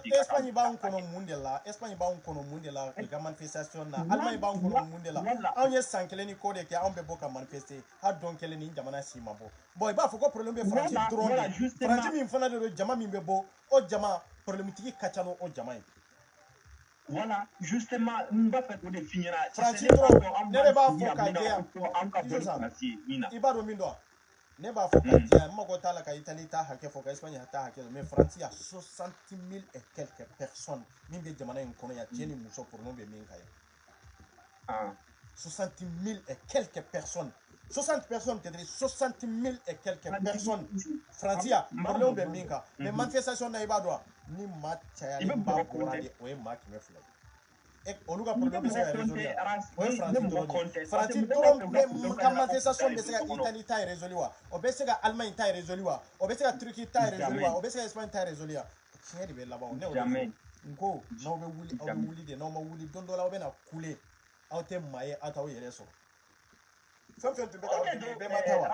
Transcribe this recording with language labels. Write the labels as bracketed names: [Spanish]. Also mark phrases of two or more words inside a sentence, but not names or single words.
[Bambara] Espagne b'anw kɔnɔ mun de la Espagne b'anw kɔnɔ mun de la ka manifestation na Allemagne b'anw kɔnɔ mun de la anw ye san kelen ni ko de kɛ anw bɛ bɔ ka manifester hali don kelen ni jamana si ma bɔ bon i b'a fɔ ko problème bɛ France dɔrɔn de France min fana de don jama min bɛ bɔ o jama problème tigi ka ca n'o jama ye [French] voilà justement [Bambara] n b'a fɛ k'o de f'i ɲɛna France dɔrɔn ne de b'a fɔ ka jɛya i b'a dɔn min dɔn ne b'a fɔ ka jɛya n mago t'a la ka Italie ta hakɛ fɔ ka Espagne ta hakɛ [French] mais France y a 60 000 et quelques personnes [Bambara] min bɛ jamana in kɔnɔ yan cɛ ni muso problème bɛ min kan ye [French] 60 000 et quelques personnes 60 personnes peut-être 60 000 et quelques personnes France y a [Bambara] problème bɛ min kan mais manifestation na i b'a dɔn ni maa cayalen ba bɔra de o ye maa 200 ye olu ka problème bɛ se ka résoudre o ye France dɔrɔn de France dɔrɔn ka manifestation bɛ se ka Italie ta résoudre wa o bɛ se ka Allemagne ta résoudre wa o bɛ se ka Turquie ta résoudre wa o bɛ se ka Espagne ta résoudre wa tiɲɛ de bɛ laban o ne o de fɔ n ko n'aw bɛ wuli aw bɛ wuli de n'aw ma wuli don dɔ la aw bɛ na kule aw tɛ maa ye aw t'aw yɛrɛ sɔrɔ fɛn fɛn tun bɛ k'aw dege bɛɛ ma taa wa